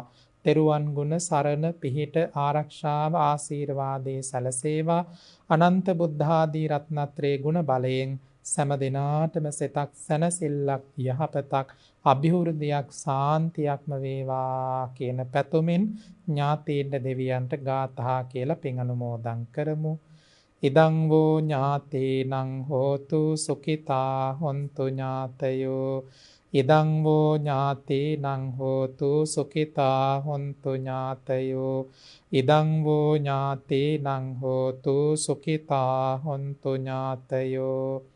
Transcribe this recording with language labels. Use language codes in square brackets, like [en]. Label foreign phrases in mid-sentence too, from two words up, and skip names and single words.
[si] තෙරුවන් ගුණ සරණ පිහිට ආරක්ෂාව ආශීර්වාදයේ සැලසේවා. අනන්ත බුද්ධාදී රත්නත්‍රයේ ගුණ බලයෙන් සෑම දිනාටම සිතක් සැනසෙල්ලක් යහපතක් අභිවෘද්ධියක් සාන්තියක්ම වේවා කියන පැතුමින් ඥාතීන්ට දෙවියන්ට ගාථා කියලා පින් අනුමෝදන් කරමු. [pi] ඉදං වූ ඥාතේනං හෝතු සුඛිතා හොන්තු ඥාතයෝ ඉදං වූ ඥාතේනං හෝතු සුඛිතා හොන්තු ඥාතයෝ ඉදං වූ ඥාතේනං හෝතු සුඛිතා හොන්තු ඥාතයෝ